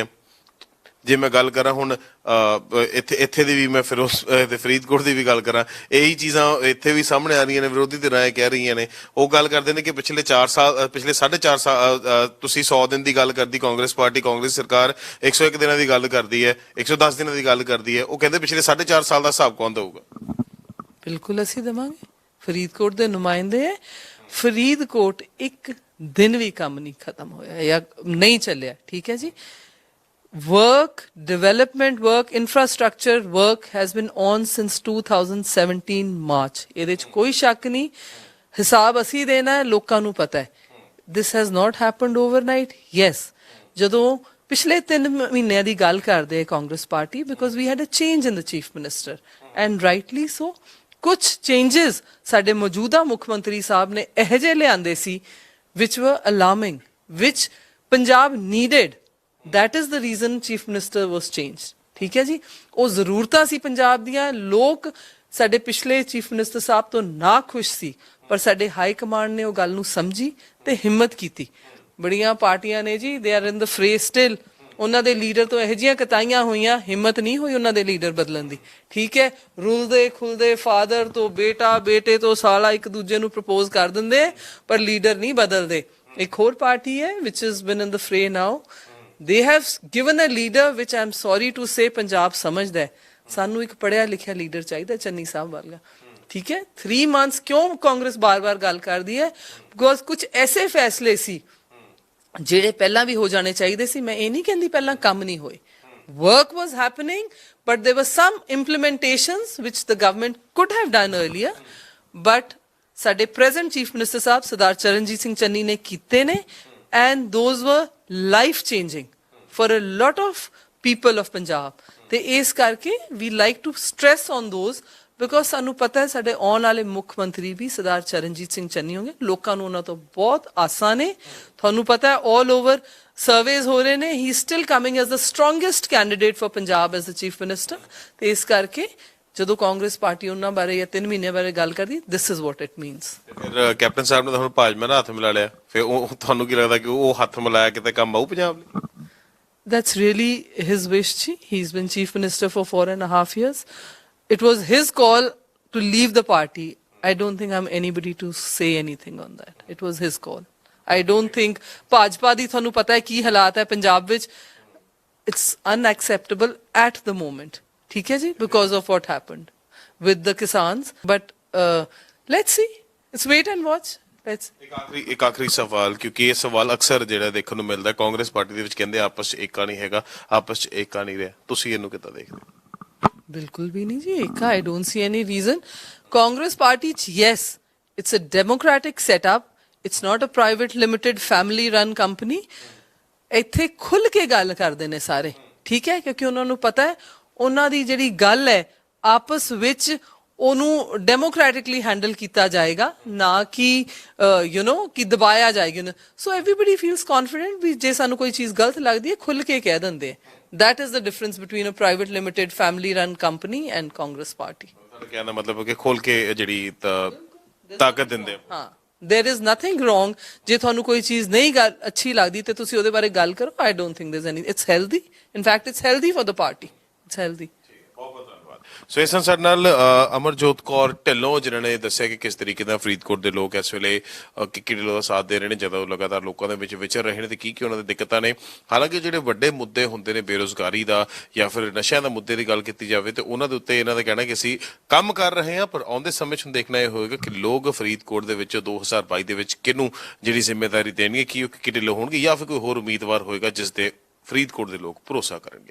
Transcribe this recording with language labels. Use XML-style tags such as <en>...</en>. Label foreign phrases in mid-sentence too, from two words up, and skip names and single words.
<pa>ਜੇ ਮੈਂ ਗੱਲ ਕਰਾਂ ਹੁਣ ਇੱਥੇ ਦੀ ਵੀ, ਮੈਂ ਫਰੀਦਕੋਟ ਦੀ ਵੀ ਗੱਲ ਕਰਾਂ, ਇਹੀ ਚੀਜ਼ਾਂ ਇੱਥੇ ਵੀ ਸਾਹਮਣੇ ਆ ਰਹੀਆਂ ਨੇ, ਵਿਰੋਧੀ ਧਿਰਾਂ ਇਹ ਕਹਿ ਰਹੀਆਂ ਨੇ, ਉਹ ਗੱਲ ਕਰਦੇ ਨੇ ਕਿ ਪਿਛਲੇ 4.5 ਸਾਲ, ਤੁਸੀਂ 100 ਦਿਨ ਦੀ ਗੱਲ ਕਰਦੀ ਕਾਂਗਰਸ ਪਾਰਟੀ, ਕਾਂਗਰਸ ਸਰਕਾਰ 101 ਦਿਨਾਂ ਦੀ ਗੱਲ ਕਰਦੀ ਹੈ, 110 ਦਿਨਾਂ ਦੀ ਗੱਲ ਕਰਦੀ ਹੈ, ਉਹ ਕਹਿੰਦੇ ਪਿਛਲੇ 4.5 ਸਾਲ ਦਾ ਹਿਸਾਬ ਕੌਣ ਦਊਗਾ? ਬਿਲਕੁਲ ਅਸੀਂ ਦੇਵਾਂਗੇ, ਫਰੀਦਕੋਟ ਦੇ ਨੁਮਾਇੰਦੇ ਹੈ। ਫਰੀਦਕੋਟ ਇੱਕ ਦਿਨ ਵੀ ਕੰਮ ਨਹੀਂ ਖਤਮ ਹੋਇਆ ਜਾਂ ਨਹੀਂ ਚੱਲਿਆ, ਠੀਕ ਹੈ ਜੀ।</pa> <en>Work, development work, infrastructure work has been on since 2017 March.</en> <pa>ਇਹਦੇ 'ਚ ਕੋਈ ਸ਼ੱਕ ਨਹੀਂ, ਹਿਸਾਬ ਅਸੀਂ ਦੇਣਾ ਹੈ, ਲੋਕਾਂ ਨੂੰ ਪਤਾ ਹੈ।</pa> <en>This has not happened overnight. Yes,</en> <pa>ਜਦੋਂ ਪਿਛਲੇ 3 ਮਹੀਨਿਆਂ ਦੀ ਗੱਲ ਕਰਦੇ ਹੈ ਕਾਂਗਰਸ ਪਾਰਟੀ,</pa> <en>because we had a change in the chief minister and rightly so.</en> <pa>ਕੁਝ changes ਸਾਡੇ ਮੌਜੂਦਾ ਮੁੱਖ ਮੰਤਰੀ ਸਾਹਿਬ ਨੇ ਇਹੋ ਜਿਹੇ ਲਿਆਂਦੇ ਸੀ</pa> <en>which were alarming, which ਪੰਜਾਬ needed. That is the reason chief minister was changed.</en> <pa>ਠੀਕ ਹੈ ਜੀ, ਉਹ ਜ਼ਰੂਰਤਾਂ ਸੀ ਪੰਜਾਬ ਦੀਆਂ। ਲੋਕ ਸਾਡੇ ਪਿਛਲੇ</pa> <en>chief minister</en> <pa>ਸਾਹਿਬ ਤੋਂ ਨਾ ਖੁਸ਼ ਸੀ, ਪਰ ਸਾਡੇ</pa> <en>high command</en> <pa>ਨੇ ਉਹ ਗੱਲ ਨੂੰ ਸਮਝੀ ਤੇ ਹਿੰਮਤ ਕੀਤੀ। ਬੜੀਆਂ ਪਾਰਟੀਆਂ ਨੇ ਜੀ,</pa> <en>they are in the fray still,</en> <pa>ਉਹਨਾਂ ਦੇ ਲੀਡਰ ਤੋਂ ਇਹੋ ਜਿਹੀਆਂ ਕਤਾਈਆਂ ਹੋਈਆਂ, ਹਿੰਮਤ ਨਹੀਂ ਹੋਈ ਉਹਨਾਂ ਦੇ ਲੀਡਰ ਬਦਲਣ ਦੀ। ਠੀਕ ਹੈ, ਰੁਲਦੇ ਖੁਲਦੇ ਫਾਦਰ ਤੋਂ ਬੇਟਾ, ਬੇਟੇ ਤੋਂ ਸਾਲਾ ਇੱਕ ਦੂਜੇ ਨੂੰ ਪ੍ਰਪੋਜ਼ ਕਰ ਦਿੰਦੇ, ਪਰ ਲੀਡਰ ਨਹੀਂ ਬਦਲਦੇ। ਇੱਕ ਹੋਰ ਪਾਰਟੀ ਹੈ</pa> <en>which has been in the fray now. They have given a leader which I'm sorry to say</en> <pa>ਪੰਜਾਬ ਸਮਝਦਾ ਹੈ। ਸਾਨੂੰ ਇੱਕ ਪੜ੍ਹਿਆ ਲਿਖਿਆ ਲੀਡਰ ਚਾਹੀਦਾ, ਚੰਨੀ ਸਾਹਿਬ ਵਰਗਾ। ਠੀਕ ਹੈ, 3 months ਕਿਉਂ ਕਾਂਗਰਸ ਬਾਰ-ਬਾਰ ਗੱਲ ਕਰਦੀ ਹੈ? ਬਿਕੋਜ਼ ਕੁਝ ਐਸੇ ਫੈਸਲੇ ਸੀ ਜਿਹੜੇ ਪਹਿਲਾਂ ਵੀ ਹੋ ਜਾਣੇ ਚਾਹੀਦੇ ਸੀ। ਮੈਂ ਇਹ ਨਹੀਂ ਕਹਿੰਦੀ ਪਹਿਲਾਂ ਕੰਮ ਨਹੀਂ ਹੋਏ,</pa> <en>work was happening, but there were some implementations which the government could have done earlier, but</en> <pa>ਸਾਡੇ present chief minister ਸਾਹਿਬ ਸਰਦਾਰ ਚਰਨਜੀਤ ਸਿੰਘ ਚੰਨੀ ਨੇ ਕੀਤੇ ਨੇ,</pa> <en>and those were life changing for a lot of people of Punjab.</en> <pa>ਤੇ ਇਸ ਕਰਕੇ</pa> <en>we like to stress on those,</en> <pa>because ਸਾਨੂੰ ਪਤਾ ਹੈ ਸਾਡੇ ਆਉਣ ਵਾਲੇ ਮੁੱਖ ਮੰਤਰੀ ਵੀ ਸਰਦਾਰ ਚਰਨਜੀਤ ਸਿੰਘ ਚੰਨੀ ਹੋਣਗੇ। ਲੋਕਾਂ ਨੂੰ ਉਹਨਾਂ ਤੋਂ ਬਹੁਤ ਆਸਾਂ ਨੇ, ਤੁਹਾਨੂੰ ਪਤਾ ਹੈ</pa> <en>all over</en> <pa>ਸਰਵੇਜ਼ ਹੋ ਰਹੇ ਨੇ।</pa> <en>he is still coming as the strongest candidate for Punjab as the chief minister.</en> <pa>ਤੇ ਇਸ ਕਰਕੇ ਜਦੋਂ ਕਾਂਗਰਸ ਪਾਰਟੀ ਉਹਨਾਂ ਬਾਰੇ ਜਾਂ 3 ਮਹੀਨੇ ਬਾਰੇ ਗੱਲ ਕਰਦੀ,</pa> <en>this is what it means.</en> <pa>ਫਿਰ ਕੈਪਟਨ ਸਾਹਿਬ ਨੇ ਤਾਂ ਹੁਣ ਭਾਜਪਾ ਨਾਲ ਹੱਥ ਮਿਲਾ ਲਿਆ, ਫਿਰ ਉਹ ਤੁਹਾਨੂੰ ਕੀ ਲੱਗਦਾ ਕਿ ਉਹ ਹੱਥ ਮਿਲਾਇਆ ਕਿਤੇ ਕੰਮ ਆਊ ਪੰਜਾਬ ਲਈ?</pa> <en>That's really his wish ji. He's been chief minister for 4.5 years. It was his call to leave the party. I don't think I'm anybody to say anything on that. It was his call. I don't think</en> <pa>ਭਾਜਪਾ ਦੀ ਤੁਹਾਨੂੰ ਪਤਾ ਹੈ ਕੀ ਹਾਲਾਤ ਹੈ ਪੰਜਾਬ ਵਿੱਚ।</pa> <en>It's unacceptable at the moment.</en> <pa>ਠੀਕ ਹੈ ਜੀ,</pa> <en>because of what happened with the Kisans. But let's see. Let's wait and watch. Let's.</en> <pa>ਇੱਕ ਆਖਰੀ ਸਵਾਲ, ਕਿਉਂਕਿ ਇਹ ਸਵਾਲ ਅਕਸਰ ਜਿਹੜਾ ਦੇਖਣ ਨੂੰ ਮਿਲਦਾ, ਕਾਂਗਰਸ ਪਾਰਟੀ ਦੇ ਵਿੱਚ ਕਹਿੰਦੇ ਆਪਸ 'ਚ ਏਕਾ ਨਹੀਂ ਹੈਗਾ, ਆਪਸ 'ਚ ਏਕਾ ਨਹੀਂ ਰਿਹਾ, ਤੁਸੀਂ ਇਹਨੂੰ ਕਿੱਦਾਂ ਦੇਖਦੇ ਹੋ? ਬਿਲਕੁਲ ਵੀ ਨਹੀਂ ਜੀ ਏਕਾ।</pa> <en>I don't see any reason. ਕਾਂਗਰਸ ਪਾਰਟੀ 'ਚ yes, it's a democratic setup. It's not a private limited family run company.</en> <pa>ਇੱਥੇ ਖੁੱਲ ਕੇ ਗੱਲ ਕਰਦੇ ਨੇ ਸਾਰੇ, ਠੀਕ ਹੈ, ਕਿਉਂਕਿ ਉਹਨਾਂ ਨੂੰ ਪਤਾ ਹੈ ਉਹਨਾਂ ਦੀ ਜਿਹੜੀ ਗੱਲ ਹੈ ਆਪਸ ਵਿੱਚ ਉਹਨੂੰ</pa> <en>democratically handle</en> <pa>ਕੀਤਾ ਜਾਏਗਾ, ਨਾ ਕਿ ਕਿ ਦਬਾਇਆ ਜਾਏਗਾ।</pa> <en>So everybody feels confident</en> <pa>ਵੀ ਜੇ ਸਾਨੂੰ ਕੋਈ ਚੀਜ਼ ਗਲਤ ਲੱਗਦੀ ਹੈ ਖੁੱਲ ਕੇ ਕਹਿ ਦਿੰਦੇ।</pa> <en>That is the difference between a private limited family run company and Congress party.</en> <pa>ਕਹਿਣ ਦਾ ਮਤਲਬ ਹੈ ਕਿ ਖੋਲ ਕੇ ਜਿਹੜੀ ਤਾਕਤ ਦਿੰਦੇ। ਹਾਂ,</pa> <en>there is nothing wrong</en> <pa>ਜੇ ਤੁਹਾਨੂੰ ਕੋਈ ਚੀਜ਼ ਨਹੀਂ ਅੱਛੀ ਲੱਗਦੀ ਤੇ ਤੁਸੀਂ ਉਹਦੇ ਬਾਰੇ ਗੱਲ ਕਰੋ।</pa> <en>I don't think there's any, it's healthy. In fact, it's healthy for the party. It's healthy.</en> <pa>ਸੋ ਇਸ ਸਾਡੇ ਨਾਲ ਅਮਰਜੋਤ ਕੌਰ ਢਿੱਲੋਂ, ਜਿਨ੍ਹਾਂ ਨੇ ਦੱਸਿਆ ਕਿ ਕਿਸ ਤਰੀਕੇ ਨਾਲ ਫਰੀਦਕੋਟ ਦੇ ਲੋਕ ਇਸ ਵੇਲੇ ਕਿੱਕੀ ਢਿੱਲੋਂ ਦਾ ਸਾਥ ਦੇ ਰਹੇ ਨੇ, ਜਦੋਂ ਲਗਾਤਾਰ ਲੋਕਾਂ ਦੇ ਵਿੱਚ ਵਿਚਰ ਰਹੇ ਨੇ ਤੇ ਕੀ ਉਹਨਾਂ ਦੀ ਦਿੱਕਤਾਂ ਨੇ। ਹਾਲਾਂਕਿ ਜਿਹੜੇ ਵੱਡੇ ਮੁੱਦੇ ਹੁੰਦੇ ਨੇ ਬੇਰੁਜ਼ਗਾਰੀ ਦਾ ਜਾਂ ਫਿਰ ਨਸ਼ਿਆਂ ਦਾ ਮੁੱਦੇ ਦੀ ਗੱਲ ਕੀਤੀ ਜਾਵੇ ਤੇ ਉਹਨਾਂ ਦੇ ਉੱਤੇ ਇਹਨਾਂ ਦਾ ਕਹਿਣਾ ਕਿ ਅਸੀਂ ਕੰਮ ਕਰ ਰਹੇ ਹਾਂ, ਪਰ ਆਉਂਦੇ ਸਮੇਂ 'ਚ ਦੇਖਣਾ ਇਹ ਹੋਏਗਾ ਕਿ ਲੋਕ ਫਰੀਦਕੋਟ ਦੇ ਵਿੱਚ 2022 ਦੇ ਵਿੱਚ ਕਿਹਨੂੰ ਜਿਹੜੀ ਜ਼ਿੰਮੇਵਾਰੀ ਦੇਣਗੇ, ਕੀ ਉਹ ਕਿੱਕੀ ਢਿੱਲੋਂ ਹੋਣਗੇ ਜਾਂ ਫਿਰ ਕੋਈ ਹੋਰ ਉਮੀਦਵਾਰ ਹੋਏਗਾ ਜਿਸ ਤੇ ਫਰੀਦਕੋਟ ਦੇ ਲੋਕ ਭਰੋਸਾ ਕਰਨਗੇ।</pa>